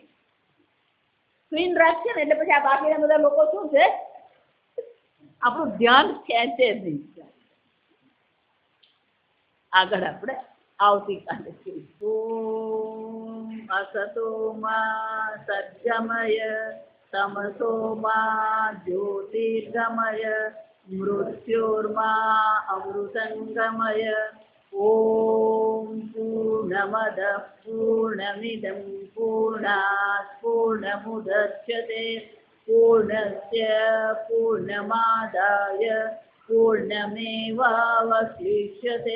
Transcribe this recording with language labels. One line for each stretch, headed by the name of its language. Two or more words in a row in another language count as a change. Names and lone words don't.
Gujarati: સ્ક્રીન રાખીએ ને એટલે પછી આ બાકીના બધા લોકો શું છે? આપણું ધ્યાન ખેંચે નહીં. આગળ આપણે આવતીકાલે
Sanskrit: ॐ असतो मा सद्गमय तमसो मा ज्योतिर्गमय मृत्योर्मा अमृतंगमय। ॐ पूर्णमदः पूर्णमिदं पूर्णात् पूर्णमुदच्यते पूर्णस्य पूर्णमादाय पूर्णमेवावशिष्यते।